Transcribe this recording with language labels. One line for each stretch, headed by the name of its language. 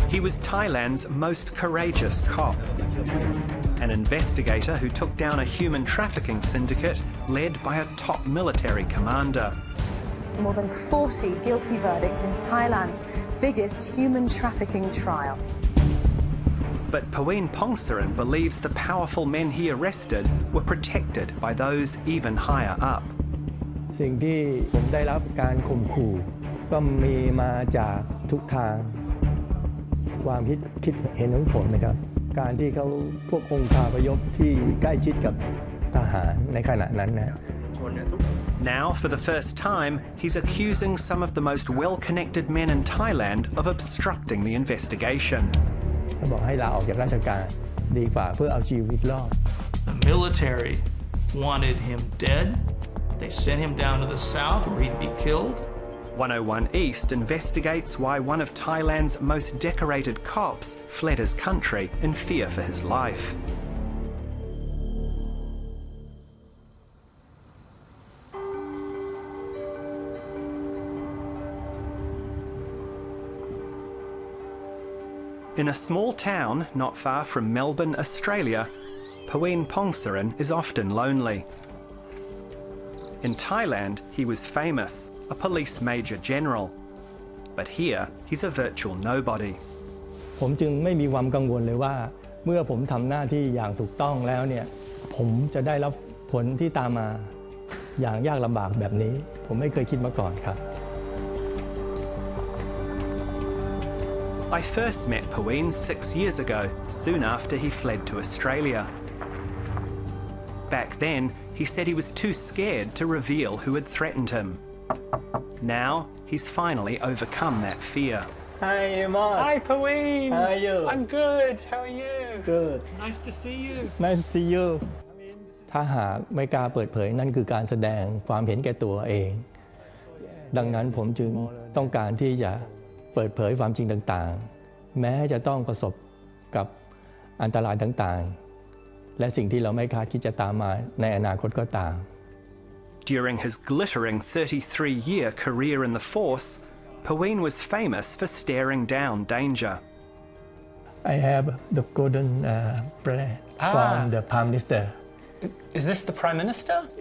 English: was Thailand's most courageous cop, an investigator who took down a human trafficking syndicate led by a top military commander. More than 40 guilty verdicts in Thailand's biggest human trafficking trial. But Paween Pongsaran believes the powerful men he arrested were protected by those even higher up.
Thai: สิ่งที่ผมได้รับการข่มขู่ก็มีมาจากทุกทางความคิดเห็นของผมนะครับการที่เขาพวกองค์คาพยพที่ใกล้ชิดกับทหารในขณะนั้นนะ
English: Now, for the first time, he's accusing some of the most well-connected men in Thailand of obstructing the investigation.
Thai: เขาบอกให้ลาออกจากราชการดีกว่าเพื่อเอาชีวิตรอด
English: The military wanted him dead. They sent him down to the south where he'd be killed. 101 East investigates why one of Thailand's most decorated cops fled his country in fear for his life. In a small town not far from Melbourne, Australia, Paween Pongsaran is often lonely. In Thailand, he was famous, a police major general. But here, he's a virtual nobody.
Thai: ผมจึงไม่มีความกังวลเลยว่าเมื่อผมทำหน้าที่อย่างถูกต้องแล้วเนี่ยผมจะได้รับผลที่ตามมาอย่างยากลำบากแบบนี้ผมไม่เคยคิดมาก่อนครับ
English: I first met Paween 6 years ago, soon after he fled to Australia. Back then, he said he was too scared to reveal who had threatened him. Now, he's finally overcome that fear. Hi, Mark. Hi, Paween. How are you? I'm good. How are you? Good. Nice to see you. Nice to see you.
Thai: ถ้าหากไม่กล้าเปิดเผยนั่นคือการแสดงความเห็นแก่ตัวเองดังนั้นผมจึงต้องการที่จะเปิดเผยความจริงต่างๆแม้จะต้องประสบกับอันตรายต่างๆและสิ่งที่เราไม่คาดคิดจะตามมาในอนาคตก็ตาม
English: During his glittering 33-year career in the force, Paween was famous for staring down danger. I have the golden brand from the Prime Minister. Is this the Prime Minister?